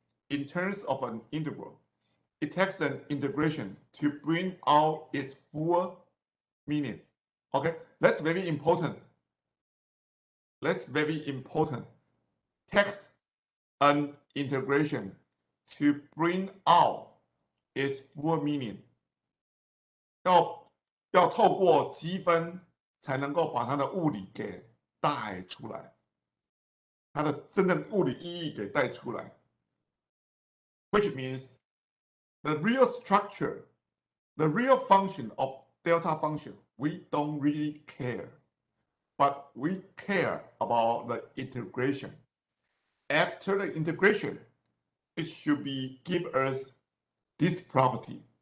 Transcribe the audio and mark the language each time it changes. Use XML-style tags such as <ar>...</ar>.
<en>In terms of an integral, it takes an integration to bring out its full meaning. Okay, that's very important. That's very important. Takes an integration to bring out its full meaning.</en> <zh>要透过积分才能够把它的物理给带出来，它的真正物理意义给带出来。</zh> <en>Which means the real structure, the real function of delta function, we don't really care, but we care about the integration. After the integration, it should give us this property.</en>